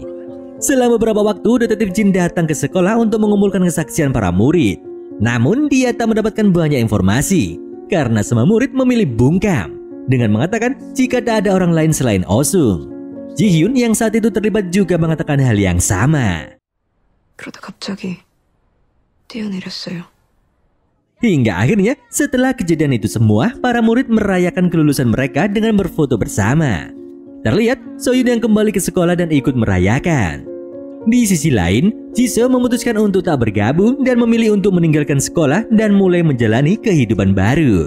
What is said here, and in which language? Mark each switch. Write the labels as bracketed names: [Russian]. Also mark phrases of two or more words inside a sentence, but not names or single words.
[Indonesian] Selama beberapa waktu, detektif Jin datang ke sekolah untuk mengumpulkan kesaksian para murid. Namun dia tak mendapatkan banyak informasi, karena semua murid memilih bungkam dengan mengatakan jika tak ada orang lain selain Osung. Ji-hyun yang saat itu terlibat juga mengatakan hal yang sama. [Korean] 그러다 갑자기 뛰어내렸어요. [Indonesian] Hingga akhirnya setelah kejadian itu semua, para murid merayakan kelulusan mereka dengan berfoto bersama. Terlihat Soyun yang kembali ke sekolah dan ikut merayakan. Di sisi lain, Jisoo memutuskan untuk tak bergabung dan memilih untuk meninggalkan sekolah dan mulai menjalani kehidupan baru.